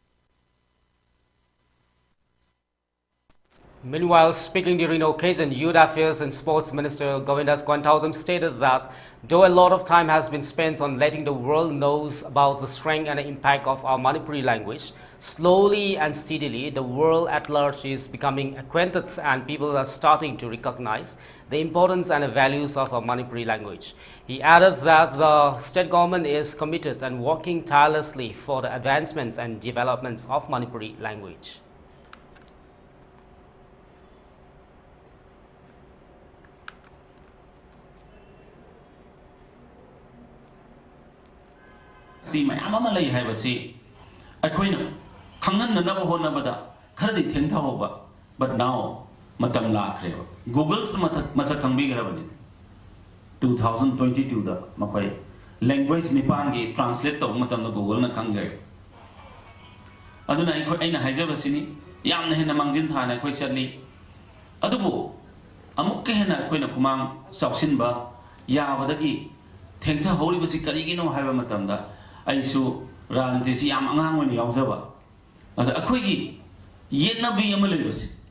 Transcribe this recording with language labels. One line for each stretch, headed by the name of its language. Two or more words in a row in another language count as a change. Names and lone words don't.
English: Meanwhile, speaking during the occasion, Youth Affairs and Sports Minister Govindas Quantausam stated that though a lot of time has been spent on letting the world knows about the strength and the impact of our Manipuri language, slowly and steadily the world at large is becoming acquainted and people are starting to recognize the importance and the values of our Manipuri language. He added that the state government is committed and working tirelessly for the advancements and developments of Manipuri language.
Manipuri: ꯃꯌꯥꯝ ꯑꯃ ꯂꯩ ꯍꯥꯏꯕꯁꯤ ꯑꯩꯈꯣꯏꯅ ꯈꯪꯍꯟꯅꯅꯕ ꯍꯣꯠꯅꯕꯗ ꯈꯔꯗꯤ ꯊꯦꯡꯊꯍꯧꯕ
English: but now
Manipuri: matam lakhrewa Google's masak khangbigrabani 2022 da makai language nipan gi translate to matam na Google na khangre aduna aina haijabasini yamna hena mangjin thana khoi chatli adubu amuk ke hena koina kumang sauksinba yabadagi thengtha horibasi karigino haiba matamda aisu ranti yam angang woni yaujaba ada akhoi yenabi ama leibasi